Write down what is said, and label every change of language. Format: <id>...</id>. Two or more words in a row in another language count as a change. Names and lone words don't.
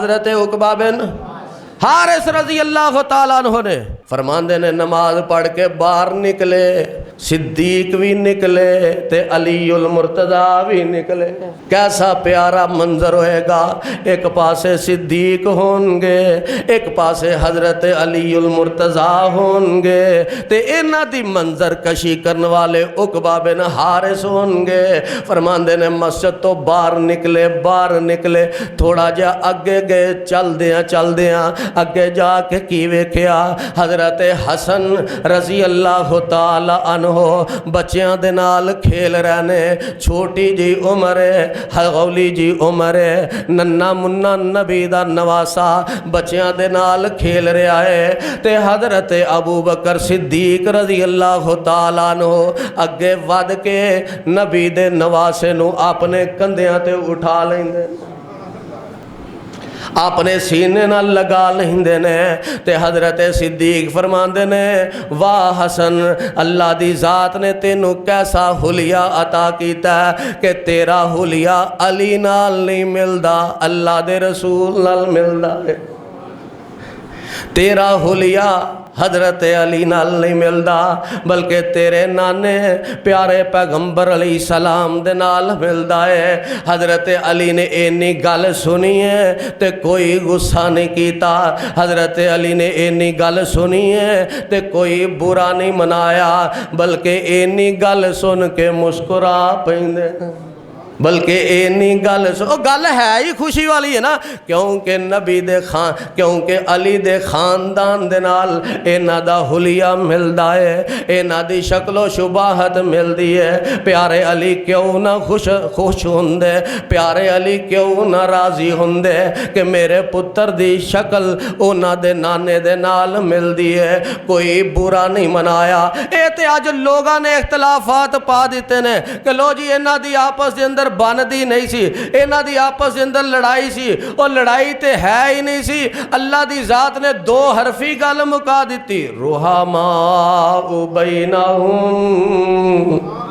<pa>حضرت عقبہ بن حارث</pa> <ar>رضی اللہ تعالیٰ عنہ</ar> <pa>نے فرماندے نے نماز پڑھ کے باہر نکلے، صدیق بھی نکلے تے علی المرتضیٰ بھی نکلے۔ کیسا پیارا منظر ہوئے گا، ایک پاسے صدیق ہونگے، ایک پاسے حضرت علی المرتضیٰ ہونگے، تے انہاں دی منظر کشی کرن والے عقبہ بن حارث ہونگے۔ فرماندے نے مسجد تو باہر نکلے، تھوڑا جا اگے گئے، چل دیاں اگے جا کے کی ویکھیا؟ حضرت حسن</pa> <ar>رضی اللہ تعالی عنہ</ar> <pa>ہو بچیاں دے نال کھیل رہنے، چھوٹی جی عمر ہے، ہغولی جی عمر ہے، ننا منا نبی دا نواسا بچیاں دے نال کھیل رہا ہے تے حضرت ابو بکر صدیق</pa> <ar>رضی اللہ تعالیٰ عنہ</ar> <pa>اگے ود کے نبی دے نواسے نو اپنے کندھیاں تے اٹھا لیندے، اپنے سینے نہ لگا لیندے نے تے حضرت صدیق فرماندے نے واہ حسن اللہ دی ذات نے تینوں کیسا حلیہ عطا کیتا ہے کہ تیرا حلیہ علی نال نہیں ملدا، اللہ دے رسول نال ملدا ہے، تیرا حلیہ حضرت علی نال نہیں ملدا بلکہ تیرے نانے پیارے پیغمبر</pa> <ar>علیہ السلام</ar> <pa>دے نال ملدا ہے۔ حضرت علی نے اینی گل سنی ہے تے کوئی غصہ نہیں کیتا، حضرت علی نے اینی گل سنی ہے تے کوئی برا نہیں منایا بلکہ اینی گل سن کے مسکرا پیندے، بلکہ اینی گل گل ہے ہی خوشی والی ہے نا، کیونکہ نبی دے کیونکہ علی دے خاندان دے نال اینا دا حلیہ ملدا ہے، اینا دی شکل و شباہت ملدی ہے۔ پیارے علی کیوں نہ خوش ہوندے، پیارے علی کیوں نہ راضی ہوندے کہ میرے پتر دی شکل اونا دے نانے دے نال ملدی ہے، کوئی برا نہیں منایا۔ اے تے آج لوگاں نے اختلافات پا دیتے نے کہ لو جی اینا دی آپس دے اندر باندھی نہیں سی، اینا دی آپس دے اندر لڑائی سی، اور لڑائی تے ہے ہی نہیں سی، اللہ دی ذات نے دو حرفی گل مکا دیتی،</pa> <ar>رحماء بینہم</ar>